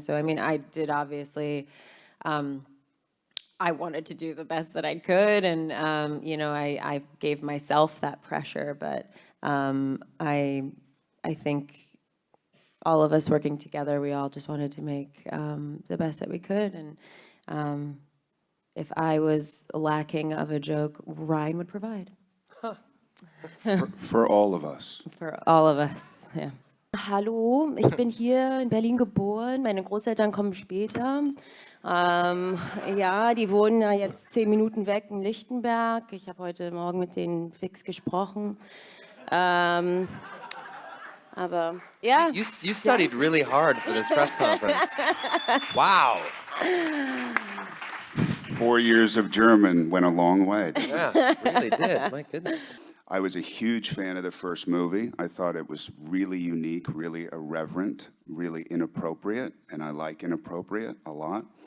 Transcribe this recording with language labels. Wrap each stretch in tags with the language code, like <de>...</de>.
<en>So I mean, I did obviously. I wanted to do the best that I could, and I gave myself that pressure, but I think all of us working together, we all just wanted to make the best that we could, and if I was lacking of a joke, Ryan would provide. Huh. For all of us. For all of us, yeah.</en> <de>Hallo, ich bin hier in Berlin geboren, meine Großeltern kommen später. Ja, die wohnen ja jetzt 10 Minuten weg in Lichtenberg. Ich habe heute Morgen mit denen fix gesprochen. Aber ja.</de> <en>You studied really hard for this press conference. Wow. 4 years of German went a long way. Yeah, really did. My goodness. I was a huge fan of the first movie. I thought it was really unique, really irreverent, really inappropriate, and I like inappropriate a lot.</en>